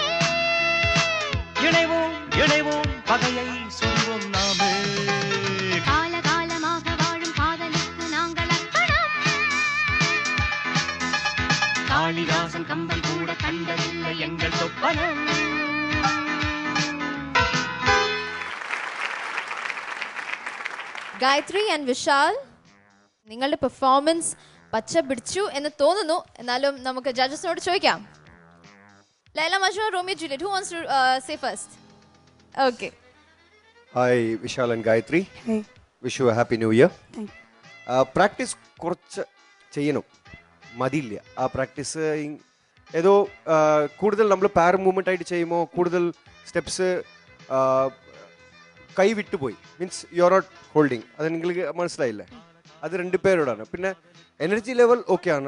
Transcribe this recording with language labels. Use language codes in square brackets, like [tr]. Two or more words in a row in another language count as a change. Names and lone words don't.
[ta] இணைவோம் இணைவோம் பகையை சொல்வோம் நாமே. காலகாலமாக வாழும் காதலுக்கு நாங்கள் அர்ப்பணம். காளிதாசன் கம்பன் கூட கண்டதில்லை எங்கள் சொப்பனம். [ml] ഗായത്രി ആൻഡ് വിശാൽ, നിങ്ങളുടെ പെർഫോമൻസ് പച്ച പിടിച്ചു എന്ന് തോന്നുന്നു. എന്നാലും നമുക്ക് ജഡ്ജസിനോട് ചോദിക്കാം. ലൈല മജ്നു, റോമിയോ ജൂലിയറ്റ്, [en] who wants to say first? Okay. Hi, Vishal and Gayatri. Hey. Wish you a happy new year. Thank you. [ml] Practice കുറച്ച് ചെയ്യണം. മതിയില്ല. ആ പ്രാക്ടീസ് ഏതോ കൂടുതൽ നമ്മൾ പാര മൂവ്മെൻ്റ് ആയിട്ട് ചെയ്യുമ്പോൾ കൂടുതൽ സ്റ്റെപ്സ് കൈ വിട്ടുപോയി. [en] Means you are not holding. [ml] അത് നിങ്ങൾക്ക് മനസ്സിലായില്ലേ? അത് 2 പേരോടാണ്. പിന്നെ എനർജി ലെവൽ ഓക്കെയാണ്.